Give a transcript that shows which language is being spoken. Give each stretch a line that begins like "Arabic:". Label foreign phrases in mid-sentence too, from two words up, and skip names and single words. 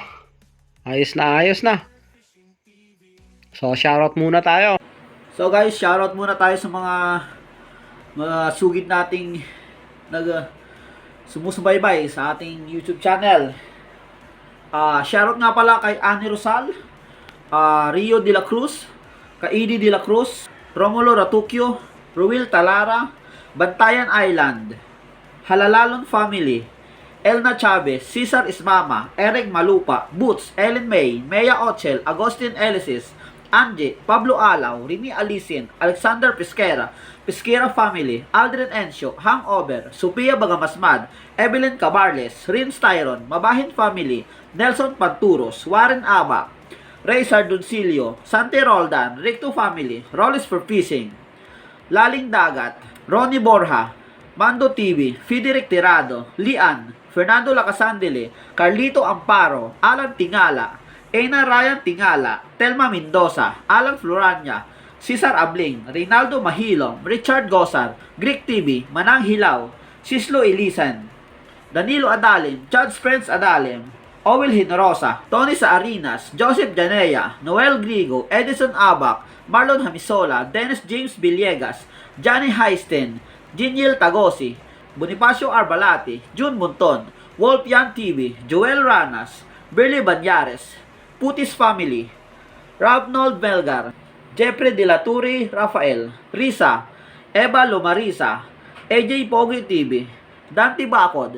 Filipino: Ayos na. So, shoutout muna tayo.
English: So guys,
Filipino: shoutout muna tayo sa mga sugid nating sumusubaybay sa ating YouTube channel. Shoutout nga pala kay Annie Rosal, Rio de la Cruz, Kaidi de la Cruz, Romulo Ratuccio, Ruel Talara, Bantayan Island, Halalalon Family, Elna Chavez, Cesar Ismama, Eric Malupa, Boots, Ellen May, Mea Ochel, Agustin Elisis, Angie, Pablo Alaw, Remy Alisin, Alexander Pesquera, Pesquera Family, Aldrin Encio, Hangover, Sophia Bagamasmad, Evelyn Cabarles, Rin Styron, Mabahin Family, Nelson Panturos, Warren Aba, Ray Sardoncillo, Sante Roldan, Ricto Family, Rollis for Fishing, Laling Dagat, Ronnie Borja, Mando TV, Fideric Tirado, Lian, Fernando Lacasandele, Carlito Amparo, Alan Tingala, Ena Ryan Tingala, Telma Mendoza, Alan Florania, Cesar Abling, Reynaldo Mahilom, Richard Gosar, Greek TV, Manang Hilaw, Sislo Elisan, Danilo Adalim, Chad Friends Adalim, Owel Hinrosa, Tony Saarinas, Joseph Janea, Noel Grigo, Edison Abac, Marlon Hamisola, Dennis James Villegas, Johnny Heisten, Jiniel Tagosi, Bonifacio Arbalati, June Monton, Wolf Yan TV, Joel Ranas, Berly Banyares, Putis Family, Ravnold Melgar, Jeffrey De La Turi, Rafael, Risa, Eva Lomarisa, AJ Pogi TV, Dante Bacod.